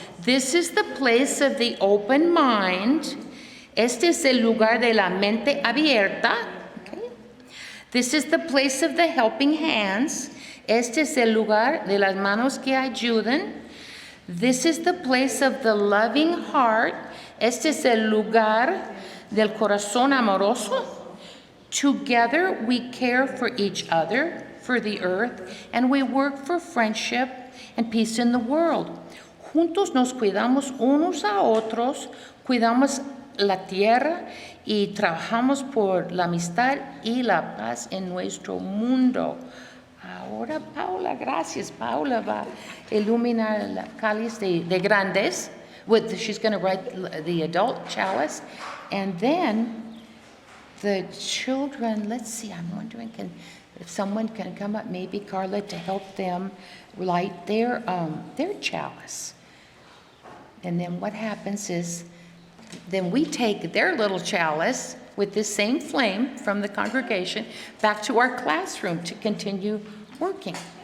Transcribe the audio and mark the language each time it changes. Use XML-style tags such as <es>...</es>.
<en>This is the place of the open mind.</en> <es>Este es el lugar de la mente abierta.</es> <en>Okay? This is the place of the helping hands.</en> <es>Este es el lugar de las manos que ayudan.</es> <en>This is the place of the loving heart.</en> <es>Este es el lugar del corazón amoroso.</es> <en>Together we care for each other, for the earth, and we work for friendship and peace in the world.</en> <es>Juntos nos cuidamos unos a otros, cuidamos la tierra y trabajamos por la amistad y la paz en nuestro mundo. Ahora Paula, gracias. Paula va a iluminar el cáliz de grandes.</es> <en>She's going to write the adult chalice, and then the children, let's see, I'm wondering if someone can come up, maybe Carla, to help them light their chalice. And then what happens is, then we take their little chalice with this same flame from the congregation back to our classroom to continue working.</en>